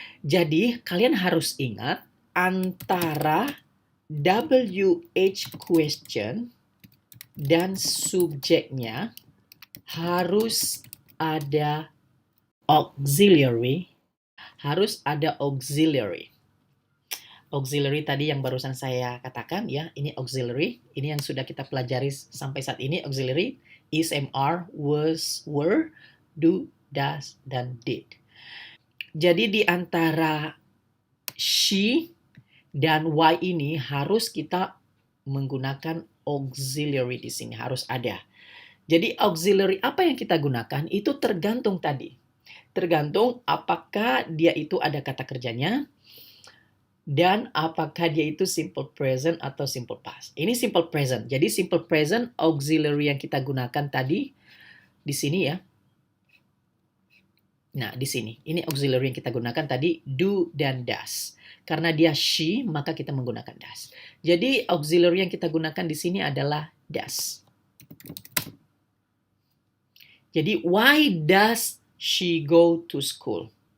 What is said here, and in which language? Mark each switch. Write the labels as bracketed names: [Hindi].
[Indonesian] Jadi, kalian harus ingat antara WH question dan subjeknya harus ada auxiliary. Harus ada auxiliary. Auxiliary tadi yang barusan saya katakan ya, ini auxiliary. Ini yang sudah kita pelajari sampai saat ini, auxiliary. [English] Is, am, are, was, were, do, does, dan did. [Indonesian] Jadi di antara she dan why ini harus kita menggunakan auxiliary di sini, harus ada. Jadi auxiliary apa yang kita gunakan itu tergantung tadi. Tergantung apakah dia itu ada kata kerjanya dan apakah dia itu simple present atau simple past. Ini simple present. Jadi simple present auxiliary yang kita gunakan tadi di sini ya. Nah, di sini. Ini auxiliary yang kita gunakan tadi, do dan does. Karena dia she, maka kita menggunakan does. Jadi, auxiliary yang kita gunakan di sini adalah does. [English] Jadi, why does she go to school?